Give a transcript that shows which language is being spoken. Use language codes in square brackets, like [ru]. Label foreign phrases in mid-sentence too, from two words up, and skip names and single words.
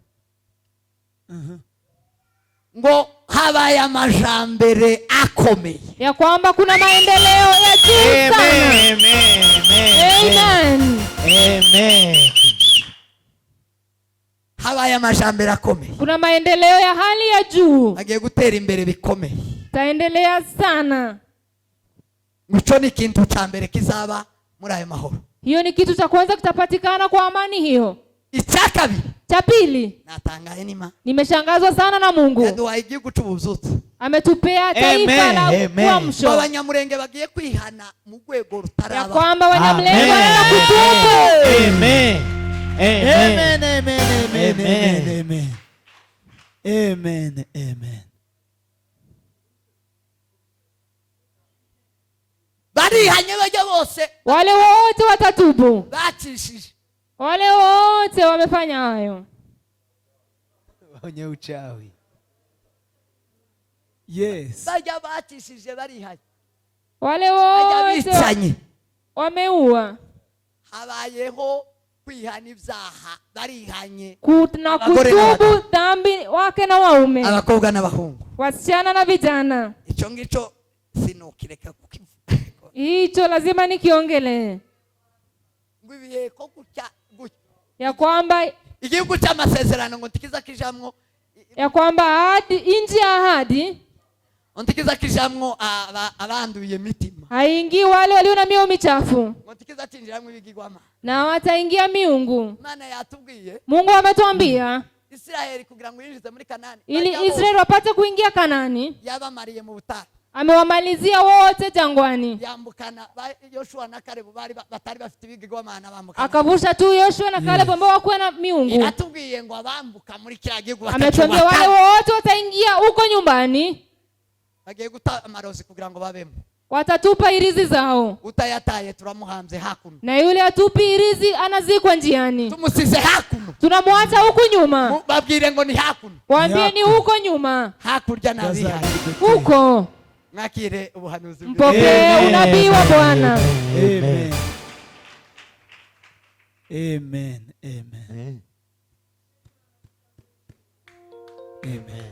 [rw] ngo habaye amajambere akomeye. [sw] ya kwamba kuna maendeleo ya juu sana. Amen. [rw] Habaye amajambere akomeye, [sw] Kuna maendeleo ya hali ya juu. [rw] agiye gutera imbere bikomeye. [sw] Taendelea sana. [rw] Muco ni ikintu ca mbere kizaba muri ayo mahoro. [sw] Hiyo ni kitu cha kwanza kitapatikana kwa amani hiyo. [rw] Icya kabiri, [sw] Cha pili, [rw] natangaye nima [sw] nimeshangazwa sana na Mungu. [rw] yaduhaye igihugu c'ubuzutse. [sw] Ametupea taifa la uamsho. [rw] Abanyamurenge bagiye kwihana mu rwego [sw] Ya [rw] rutaraba. [sw] kwamba Wanyamulenge wanaenda kutubu. Amen. Amen. Amen. Amen. Amen. [rw] Barihanye bajya bose [sw] Wale wote watatubu. [rw] bacishije. [sw] Wale wote wamefanya hayo. Wenye uchawi. Yes. [rw] Bajya bacishije barihanye. [sw] Wale [rw] Bajya [sw] wote [rw] bicanye. [sw] wameua. [rw] Habayeho kwihana ibyaha, barihanye. [sw] Na [rw] Abagore [sw] kutubu dhambi wake na waume. [rw] Abakobwa n'abahungu. [sw] Wasichana na vijana. [rw] Ico ngico sinukireka kukivuga. [sw] Hicho lazima nikiongelee. [rw] Ngo ibihe ko gutya gutya. [sw] Ya kwamba [rw] Igihugu cy'amasezerano ngo ntikiza kijamwo, [sw] inji ya ahadi [rw] ntikiza kijamwo abanduye mitima. [sw] haingii wale walio na mioyo michafu. [rw] Ngo ntikiza tinjiramwo ibigirwama. [sw] Na wataingia miungu. [rw] Imana yatubwiye [sw] Mungu ametuambia [rw] Israeli kugira ngo yinjize muri Kanani, [sw] ili Israeli wapate kuingia Kanani. [rw] yabamariye mu butayu. [sw] Amewamalizia wote jangwani. [rw] Yambukana Yoshua na Kalebu batari bafite ibigirwamana bambukana. [sw] Akavusha tu Yoshua na Kalebu ambao wakuwa na miungu. [rw] Iratubwiye ngo abambuka muri kiriya gihugu [sw] Ametuambia wale wote wataingia huko nyumbani. [rw] bagiye guta amarozi kugira ngo babemo. [sw] Watatupa irizi zao. [rw] Utayataye turamuhamze hakuno. [sw] Na yule atupi irizi anazikwa njiani. [rw] Tumusize hakuno. [sw] Tunamwacha huku nyuma. [rw] Babwire ngo ni hakuno. [sw] Waambie ni huko nyuma. [rw] Hakurya nabihaye. [sw] Huko. [rw] Mwakire ubuhanuzi. [sw] Mpokee unabii wa Bwana. Amen. Amen. Amen. Amen.